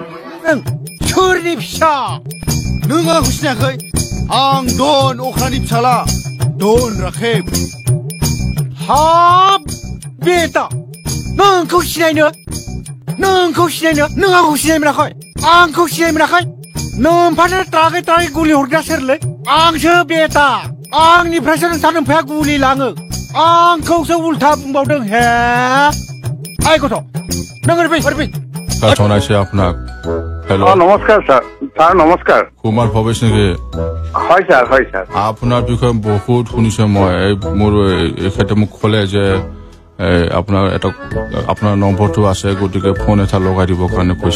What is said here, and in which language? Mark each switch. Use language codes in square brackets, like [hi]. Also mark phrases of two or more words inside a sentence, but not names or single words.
[brx] सोरनि फिसा नों आंखौ सिनायाखै आं दन अख्रानि फिसाला दन राखेब हाब बेटा नोंखौ सिनायनो नों आंखौ सिनाय मोनाखै आंखौ सिनाय मोनाखै नोमफानो ट्राकै ट्राकै गुलि हरग्रा सोरलै आंसो बेटा आंनिफ्रायसो नोंसा नोमफाया गुलि लाङो आंखौसो उल्था बुंबावदों हे आइ गथ' नों ओरै फै [as] জনাইছে আপোনাক হেল্ল' নমস্কাৰ ছাৰ নমস্কাৰ কুমাৰ ভৱেশ নেকি হয় ছাৰ আপোনাৰ বিষয়ে বহুত শুনিছে মই মোৰ এখেতে মোক ক'লে যে আপোনাৰ নম্বৰটো আছে গতিকে ফোন এটা লগাই দিবৰ কাৰণে কৈছে